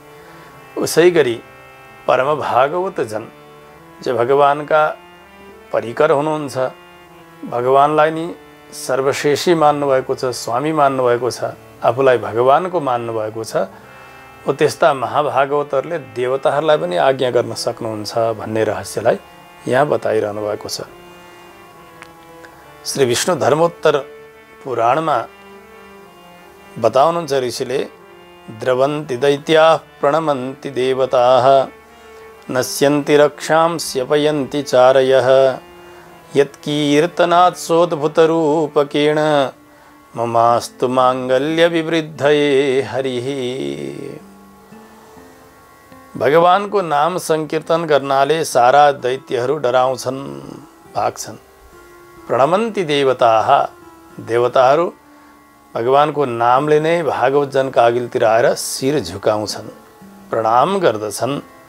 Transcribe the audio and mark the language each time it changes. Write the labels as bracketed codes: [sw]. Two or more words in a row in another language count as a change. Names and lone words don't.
[ne] उसै गरी परम भागवत जन जो भगवानका परिकर हुनुहुन्छ, भगवानलाई नि सर्वशेषी मान्नुभएको छ, स्वामी मान्नुभएको छ, आफूलाई भगवानको मान्नुभएको छ, ओ त्यस्ता महाभागवतहरूले देवताहरूलाई पनि आज्ञा गर्न सक्नुहुन्छ भन्ने रहस्यलाई यहाँ बताइरहनु भएको छ। श्री विष्णु धर्मोत्तर पुराणमा बताउनुहुन्छ ऋषिले [sa] द्रवन्ति दैत्याः प्रणमन्ति देवताः नश्यन्ति रक्षां स्यपयन्ति चारयः यत्कीर्तनात् सोद्भुतरूपकेण ममास्तु माङ्गल्यविवृद्धये हरिः। [ne] भगवानको नाम संकीर्तन गर्नाले सारा दैत्यहरू डराउँछन्, भाग्छन्। [sa] प्रणमन्ति देवताः, [ne] देवताहरू भगवानको नामले नै भागवत जनका अघिल्तिर आएर शिर झुकाउँछन्, प्रणाम गर्दछन्।